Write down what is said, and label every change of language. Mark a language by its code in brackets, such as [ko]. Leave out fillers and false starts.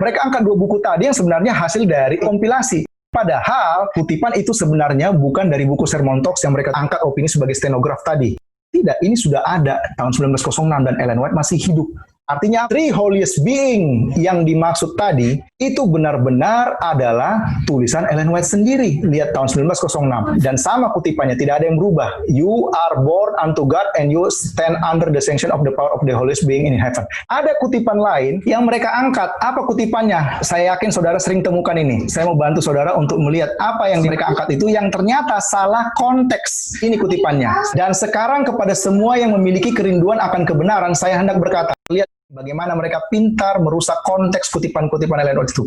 [id] Mereka angkat dua buku tadi yang sebenarnya hasil dari kompilasi. Padahal kutipan itu sebenarnya bukan dari buku Sermon Talks yang mereka angkat opini sebagai stenograf tadi. Tidak, ini sudah ada tahun 1906 dan Ellen White masih hidup. Artinya, three holiest being yang dimaksud tadi, itu benar-benar adalah tulisan Ellen White sendiri. Lihat tahun 1906. Dan sama kutipannya, tidak ada yang berubah. [en] You are born unto God and you stand under the sanction of the power of the holiest being in heaven. [id] Ada kutipan lain yang mereka angkat. Apa kutipannya? Saya yakin saudara sering temukan ini. Saya mau bantu saudara untuk melihat apa yang mereka angkat itu yang ternyata salah konteks. Ini kutipannya. Dan sekarang kepada semua yang memiliki kerinduan akan kebenaran, saya hendak berkata, lihat bagaimana mereka pintar merusak konteks kutipan-kutipan Ellen White itu.